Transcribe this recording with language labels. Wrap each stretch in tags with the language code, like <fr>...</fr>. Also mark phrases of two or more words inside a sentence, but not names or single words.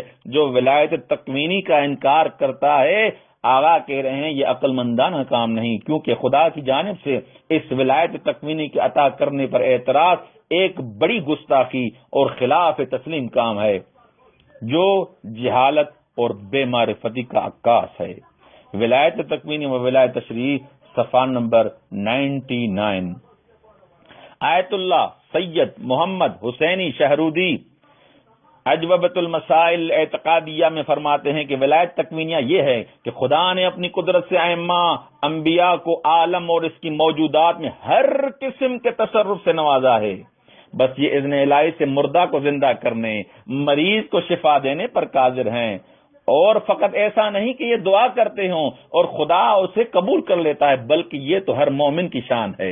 <ur>جو ولایت تکوینی کا انکار کرتا ہے آغا کہہ رہے ہیں یہ عقل مندانہ کام نہیں، کیونکہ خدا کی جانب سے اس ولایت تکوینی کے عطا کرنے پر اعتراض ایک بڑی گستاخی اور خلاف تسلیم کام ہے جو جہالت اور بے معرفتی کا عکاس ہے۔ ولایت تکوینی و ولایت تشریعی صفحہ نمبر 99۔ آیت اللہ سید محمد حسینی شہرودی اجوبۃ المسائل اعتقادیہ میں فرماتے ہیں کہ ولایت تکوینیہ یہ ہے کہ خدا نے اپنی قدرت سے ائمہ انبیاء کو عالم اور اس کی موجودات میں ہر قسم کے تصرف سے نوازا ہے، بس یہ اذن الہی سے مردہ کو زندہ کرنے، مریض کو شفا دینے پر قادر ہیں، اور فقط ایسا نہیں کہ یہ دعا کرتے ہوں اور خدا اسے قبول کر لیتا ہے، بلکہ یہ تو ہر مومن کی شان ہے۔</ur>